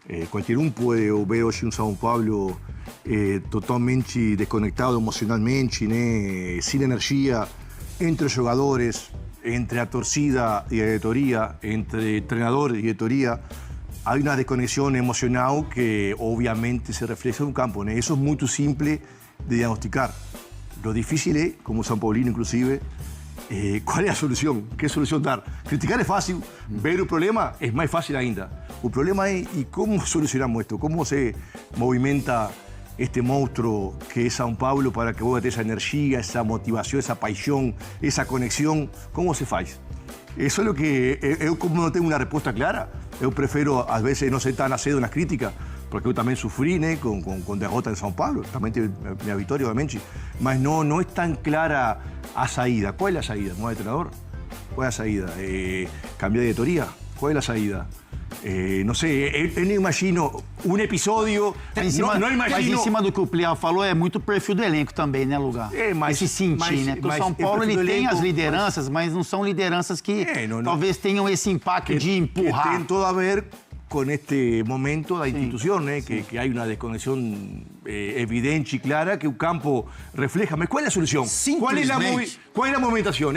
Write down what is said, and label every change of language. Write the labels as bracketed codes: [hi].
[pt] Qualquer um pode ver hoje um São Paulo totalmente desconectado emocionalmente, né? Sem energia, entre os jogadores, entre a torcida e a diretoria, entre treinador e diretoria. Há uma desconexão emocional que, obviamente, se refleja no campo, né? Isso é muito simples de diagnosticar. [es] Lo difícil é, como São Paulino, inclusive, ¿cuál es la solución? ¿Qué solución dar? Criticar es fácil, ver el problema es más fácil ainda. El problema es ¿y cómo solucionamos esto? ¿Cómo se movimenta este monstruo que es São Paulo para que vos tengas esa energía, esa motivación, esa pasión, esa conexión? ¿Cómo se faz? Eso es lo que yo, como no tengo una respuesta clara, yo prefiero a veces no ser tan [pt] acedo nas críticas, porque eu também sofri, né, com derrota em São Paulo, também teve minha vitória, obviamente, mas não é tão clara a saída. Qual é a saída? ¿Mudar de treinador? Qual é a saída? [es] ¿Cambiar de diretoria? [pt] Qual é a saída? Não sei, eu não imagino um episódio, não imagino... Mas em cima do que o Plihal falou, é muito perfil do elenco também, né, Lugar? Mas se sentir, né? Porque o São Paulo, ele tem as lideranças, mas não são lideranças que talvez tenham esse impacto de empurrar. Tem tudo a ver [es] con este momento da institución, que hay una desconexión evidente y clara que el campo refleja. ¿Cuál es la solución? ¿Cuál es la movimentación?